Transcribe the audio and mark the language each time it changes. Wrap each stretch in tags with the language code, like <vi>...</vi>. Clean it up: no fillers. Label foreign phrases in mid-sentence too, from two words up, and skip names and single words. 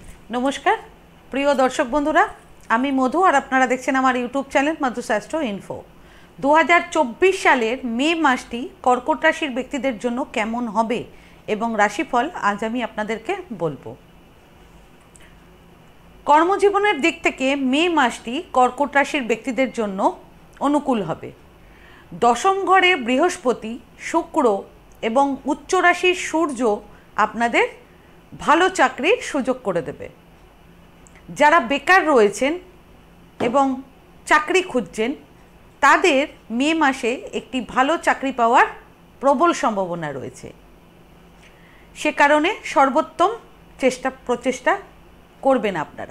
<bn>নমস্কার প্রিয় দর্শক বন্ধুরা আমি মধু আর আপনারা দেখছেন আমার</bn> <en>YouTube channel</en> <bn>মধুশাস্ত্র ইনফো 2024 সালের মে মাসটি কর্কট রাশির ব্যক্তিদের জন্য কেমন হবে এবং রাশিফল আজ আমি আপনাদেরকে বলবো। কর্মজীবনের দিক থেকে মে মাসটি কর্কট রাশির ব্যক্তিদের জন্য অনুকূল হবে। দশম ঘরে বৃহস্পতি শুক্র এবং উচ্চ রাশির সূর্য আপনাদের ভালো চাকরির সুযোগ করে দেবে। যারা বেকার রয়েছেন এবং চাকরি খুঁজছেন তাদের মে মাসে একটি ভালো চাকরি পাওয়ার প্রবল সম্ভাবনা রয়েছে। সে কারণে সর্বোত্তম প্রচেষ্টা করবেন আপনারা।</bn>